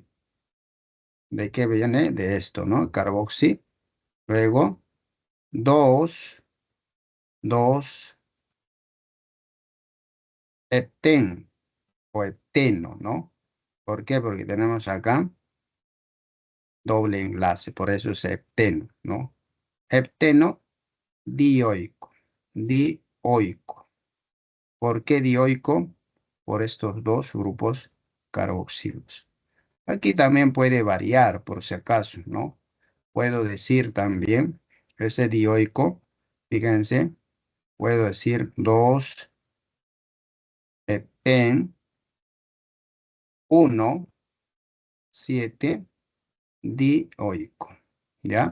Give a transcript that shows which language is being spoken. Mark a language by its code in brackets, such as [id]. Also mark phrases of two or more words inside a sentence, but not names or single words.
[es] ¿De qué viene? De esto, ¿no? Carboxi. Luego, 2 2 hepten o hepteno, ¿no? ¿Por qué? Porque tenemos acá doble enlace, por eso es hepteno, ¿no? Hepteno dioico, dioico. ¿Por qué dioico? Por estos dos grupos carboxilos. Aquí también puede variar, por si acaso, ¿no? Puedo decir también, ese dioico, fíjense, puedo decir 2 hepten 1 7 dioico, ¿ya?